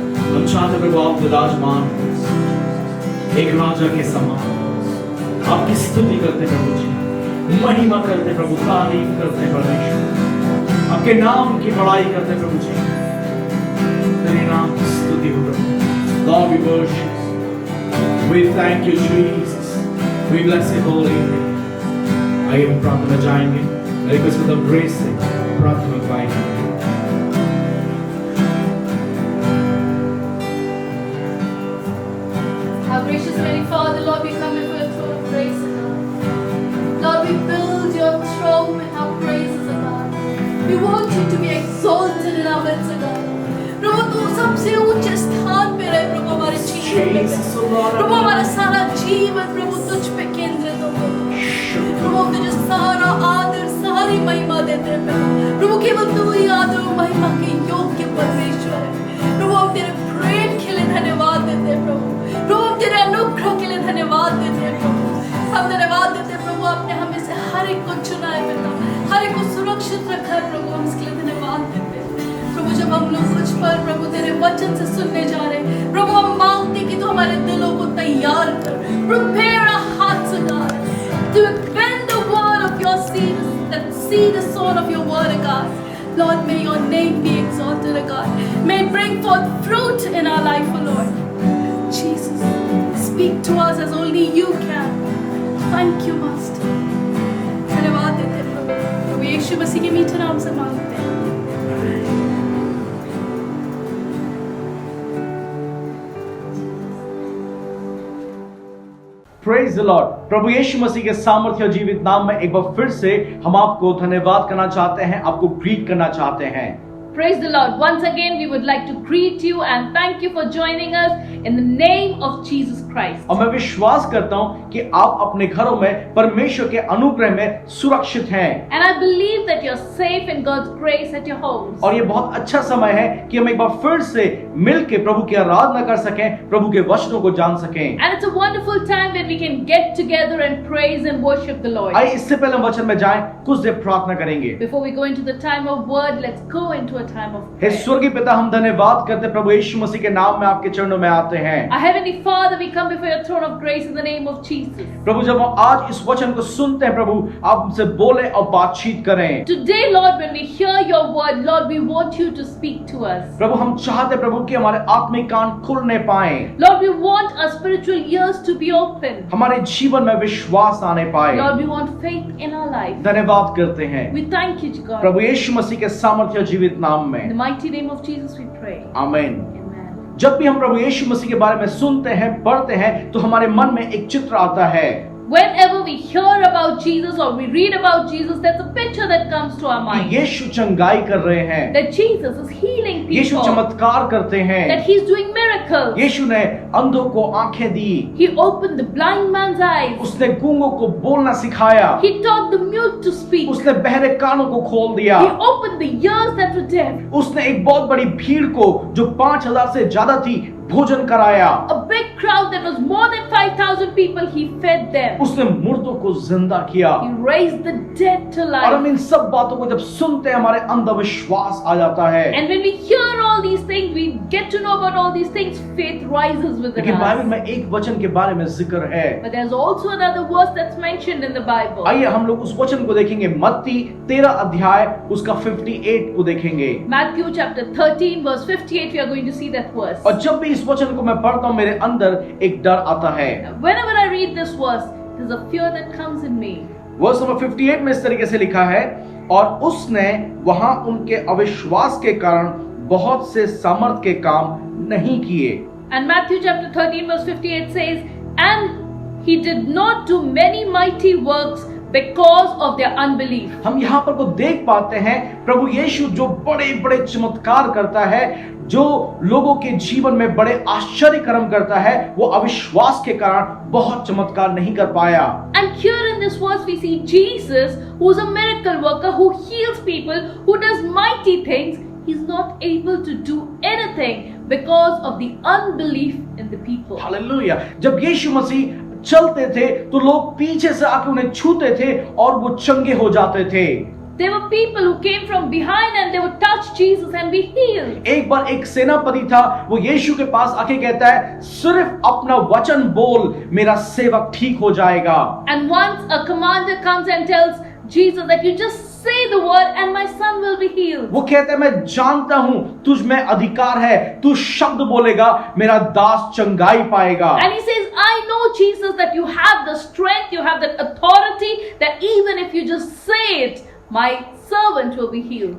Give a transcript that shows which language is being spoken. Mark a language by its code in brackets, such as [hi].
[hi] हम चाहते प्रभु आप विराजमान हो एक राजा के समान, आपकी स्तुति करते प्रभु जी, महिमा करते प्रभु, तारीफ करते परमेश्वर, आपके नाम की बड़ाई करते प्रभु जी। तेरे नाम की स्तुति हो प्रभु। [en] Lord, we worship, we thank you Jesus, we bless your holy name। [hi] आइए हम प्रार्थना जाएंगे, [en] request with grace [hi] से प्रार्थना गाएंगे। [en] Our gracious Heavenly Father, Lord, we come before your throne of grace, O God. Lord, we build your throne with our praises, O God. We want you to be exalted in our midst, O God. [hi] प्रभु तू सबसे ऊंचे स्थान पे रहे प्रभु हमारे जीवन में। प्रभु हमारा सारा जीवन प्रभु तुझ पे केंद्रित हो। प्रभु तुझे सारा आदर सारी महिमा देते हैं प्रभु। केवल तू ही आदर और महिमा के योग्य परमेश्वर है। प्रभु हम तेरे प्रेम के लिए धन्यवाद देते हैं प्रभु। प्रभु हम तेरे अनुग्रह के लिए धन्यवाद देते हैं प्रभु। हम धन्यवाद देते हैं प्रभु, आपने हमें से हर एक को चुना है पिता, हर एक को सुरक्षित रखा है प्रभु। हम इसके लिए धन्यवाद देते हैं प्रभु। जब हम लोग कुछ पर प्रभु तेरे वचन से सुनने जा रहे हैं प्रभु, हम मांगते कि तू हमारे दिलों को तैयार कर। [en] Prepare our hearts, O God, to bend the word of your seed, that seed the soul of your word, O God. Lord, may your name be exalted, O God. May it bring forth fruit in our life, O Lord. Jesus, speak to us as only you can. Thank you, Master. [hi] धन्यवाद देते हैं प्रभु। प्रभु यीशु मसीह के मीठे नाम से मांगते हैं। [en] Praise the Lord। [hi] प्रभु यीशु मसीह के सामर्थ्य और जीवित नाम में एक बार फिर से हम आपको धन्यवाद करना चाहते हैं, आपको ग्रीट करना चाहते हैं। [en] Praise the Lord. Once again, we would like to greet you and thank you for joining us in the name of Jesus Christ. [hi] और मैं विश्वास करता हूं कि आप अपने घरों में परमेश्वर के अनुग्रह में सुरक्षित हैं। [en] And I believe that you're safe in God's grace at your homes. [hi] और ये बहुत अच्छा समय है कि हम एक बार फिर से मिलके प्रभु की आराधना कर सकें, प्रभु के वचनों को जान सकें। [en] And it's a wonderful time when we can get together and praise and worship the Lord. [hi] आइए इससे पहले हम वचन में जाएं, कुछ देर प्रार्थना करेंगे। [en] Before we go into the time of word, let's go into a time of [hi] hey [en] prayer. [hi] स्वर्गीय पिता, हम धन्यवाद करते प्रभु यीशु मसीह के नाम में आपके चरणों में आते हैं। [en] Our Heavenly Father, we come before your throne of grace in the name of Jesus. [hi] प्रभु जब हम आज इस वचन को सुनते हैं प्रभु, आप हमसे बोले और बातचीत करें। [en] Today, Lord, when we hear your word, Lord, we want you to speak to us. [hi] प्रभु हम चाहते प्रभु कि हमारे आत्मिक कान खुलने पाए, [en] Lord, we want our spiritual ears to be open. [hi] हमारे जीवन में विश्वास आने पाए। [en] Lord, we want faith in our life. [hi] धन्यवाद करते हैं [en] We thank you, God. [hi] प्रभु यीशु मसीह के सामर्थ्य और जीवित नाम [en] In the [hi] में, [en] mighty name of Jesus, we pray. [hi] आमीन। [en] Amen. [hi] जब भी हम प्रभु यीशु मसीह के बारे में सुनते हैं, पढ़ते हैं, तो हमारे मन में एक चित्र आता है। [en] Whenever we hear about Jesus or we read about Jesus, there's a picture that comes to our [hi] कि [en] mind. [hi] यीशु चंगाई कर रहे हैं, [en] That Jesus is healing [hi] Yeshu [en] people. [hi] चमत्कार करते [en] That [hi] हैं, [en] He's doing miracles. [hi] यीशु ने अंधों को आंखें दी, [en] He opened the blind man's eyes. [hi] उसने गूंगों को बोलना सिखाया, [en] He taught the mute to speak. [hi] उसने बहरे कानों को खोल दिया, [en] He opened the ears that were deaf. [hi] उसने एक बहुत बड़ी भीड़ को जो 5000 से ज्यादा थी भोजन कराया, [en] A big crowd that was more than 5,000 people, He fed them. [hi] उसने मुर्दों को जिंदा किया। [en] He raised the dead to [hi] और हम [en] life. [hi] इन सब बातों को जब सुनते हैं, हमारे अंदर विश्वास आ जाता है। [en] And when we hear all these things, we get to know about all these things, faith rises within [hi] लेकिन बाइबल [en] us. [hi] में एक वचन के बारे में जिक्र है। [en] But there's also another verse that's mentioned in the Bible. [hi] आइए हम लोग उस वचन को देखेंगे, मत्ती 13 अध्याय उसका 58 को देखेंगे। [en] Matthew chapter 13 verse 58, we are going to see that verse. [hi] और जब भी इस वचन को मैं पढ़ता हूँ, मेरे अंदर एक डर आता है। [en] Whenever I read this verse, there's a fear that comes in me. [hi] Verse number 58 में इस तरीके से लिखा है, और उसने वहां उनके अविश्वास के कारण बहुत से सामर्थ के काम नहीं किए। [en] And Matthew chapter 13 verse 58 says, and he did not do many mighty works because of their unbelief. [hi] हम यहाँ पर को देख पाते हैं प्रभु यीशु जो बड़े बड़े चमत्कार करता है, जो लोगों के जीवन में बड़े आश्चर्य कर्म करता है, वो अविश्वास के कारण बहुत चमत्कार नहीं कर पाया। [en] And here in this verse we see Jesus, who is a miracle worker, who heals people, who does mighty things. He's not able to do anything because of the unbelief in the people. [hi] Hallelujah. जब यीशु मसीह चलते थे तो लोग पीछे से आके उन्हें छूते थे और वो चंगे हो जाते थे। [en] There were people who came from behind and they would touch Jesus and be healed. [hi] एक बार एक सेनापति था, वो यीशु के पास आके कहता है, सिर्फ अपना वचन बोल, मेरा सेवक ठीक हो जाएगा। [en] And once a commander comes and tells Jesus that you just say the word and my son will be healed. [hi] वो कहता है, मैं जानता हूं तुझ में अधिकार है, तू शब्द बोलेगा, मेरा दास चंगाई पाएगा। [en] And he says, I know, Jesus, that you have the strength, you have the authority, that even if you just say it, my servant will be healed.